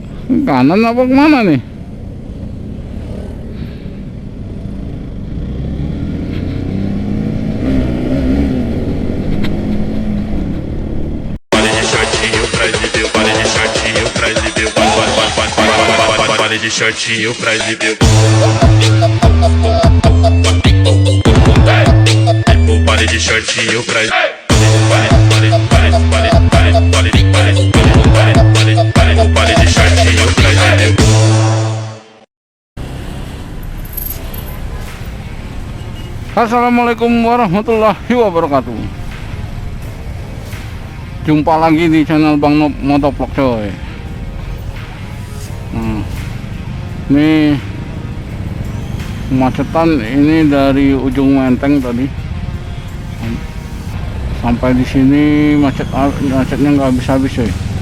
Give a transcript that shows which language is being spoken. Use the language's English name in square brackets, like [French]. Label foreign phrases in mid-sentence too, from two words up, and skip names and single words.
[Indonesian] Kanan apa kemana nih? [Portuguese] Pare de shortinho pra exibir. Pare de shortinho pra exibir. Pare de shortinho pra exibir. [Arabic] Assalamualaikum warahmatullahi wabarakatuh. [Indonesian] Jumpa lagi di channel Bang Nob Motovlog coy. Ini kemacetan ini dari ujung Menteng tadi sampai di sini macetnya nggak habis-habis coy.